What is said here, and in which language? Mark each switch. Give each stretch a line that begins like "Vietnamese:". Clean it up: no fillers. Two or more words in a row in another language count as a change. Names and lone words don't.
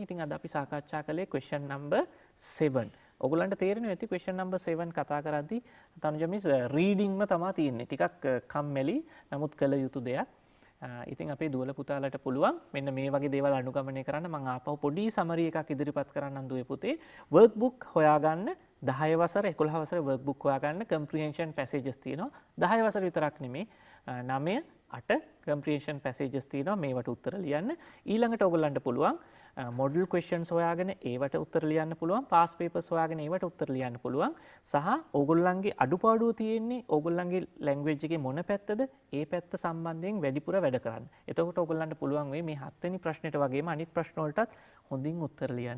Sinhala: ඉතින් අද අපි සාකච්ඡා කළේ
English: question number 7.
Sinhala: ඔගලන්ට තේරෙනවා ඇති
English: question number 7
Sinhala: කතා කරද්දී තනුජ මිස් රීඩින්ග්ම තමයි තියෙන්නේ. ටිකක් කම්මැලි නමුත් කළ යුතු දෙයක්. ඉතින් අපේ දුවල පුතාලට පුළුවන් මෙන්න මේ වගේ දේවල් අනුගමනය කරන්න. මම ආපහු පොඩි සමරි එකක් ඉදිරිපත් කරන්නම් දුවේ පුතේ. workbook හොයාගන්න 10 වසර 11 වසර workbook හොයාගන්න
English: comprehension passages
Sinhala: තියෙනවා. 10 වසර විතරක් නෙමේ 9 8
English: comprehension passages
Sinhala: තියෙනවා. මේවට උත්තර ලියන්න. ඊළඟට ඔයගලන්ට පුළුවන්
English: model questions
Sinhala: හොයාගෙන ඒවට උත්තර ලියන්න පුළුවන්.
English: past papers
Sinhala: හොයාගෙන ඒවට උත්තර ලියන්න පුළුවන්. සහ ඕගොල්ලන්ගේ අඩුපාඩුව තියෙන්නේ ඕගොල්ලන්ගේ language එකේ මොන පැත්තද? ඒ පැත්ත සම්බන්ධයෙන් වැඩිපුර වැඩ කරන්න. එතකොට ඕගොල්ලන්ට පුළුවන් වෙයි මේ 7 වෙනි ප්‍රශ්නෙට වගේම අනිත් ප්‍රශ්න වලටත් හොඳින් උත්තර ලියන්න.